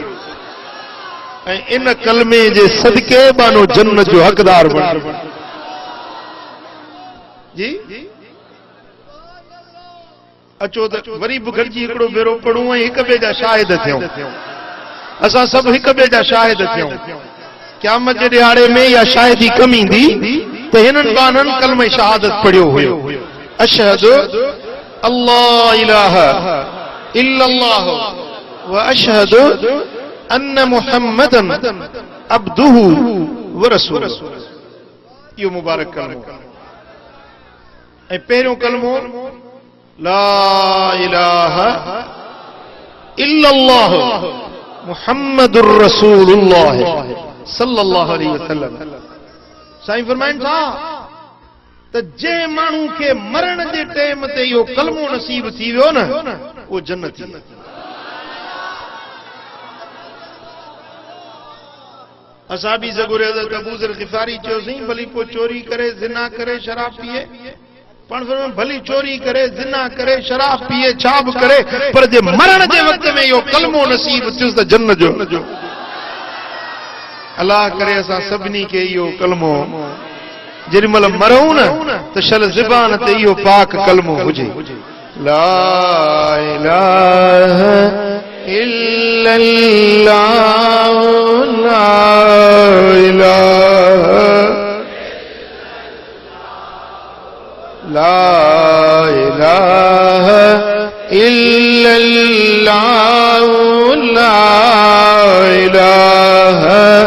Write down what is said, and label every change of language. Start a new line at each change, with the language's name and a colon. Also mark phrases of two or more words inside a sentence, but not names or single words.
Sindhi: ऐं इन कलमे जे सदके बानो जन्नत जो हक़दार बणिजो जी। अचो त वरी बि गॾिजी हिकिड़ो भेरो पढ़ूं ऐं हिक ॿिए जा शाहिद थियूं। असां सभु हिक ॿिए जा शाहिद थियूं। क़यामत जे ॾियारे में इहा शाहिदी कम ईंदी त हिननि बाननि कलमे शहादत पढ़ियो हुयो,
Arabic: أشهد أن لا إله إلا الله وأشهد أن محمدا عبده ورسوله.
Sindhi: इहो मुबारक कलमो। ऐं पहिरियों कलमो
Arabic: لا إله إلا الله محمد رسول الله صلى الله عليه وسلم.
Sindhi: साईं फरमाइनि था त जंहिं माण्हू खे मरण जे टाइम ते इहो कलमो नसीब थी वियो न, उहो जन्नती। असां बि ज़गुर हज़रत अबू ज़र ग़िफ़ारी चयोसीं, भली पोइ चोरी करे, ज़िना करे, शराब पिए, पण भली चोरी करे, ज़िना करे, शराब पिए, छा बि करे, पर जे मरण जे वक़्त में इहो कलमो नसीब थियुसि त जन्नत जो। अल्लाह करे असां सभिनी खे इहो कलमो जेॾी महिल मरूं न त शल ज़बान ते इहो पाक कलमो हुजे,
Arabic: لا إله إلا الله لا إله لا إله إلا الله لا إله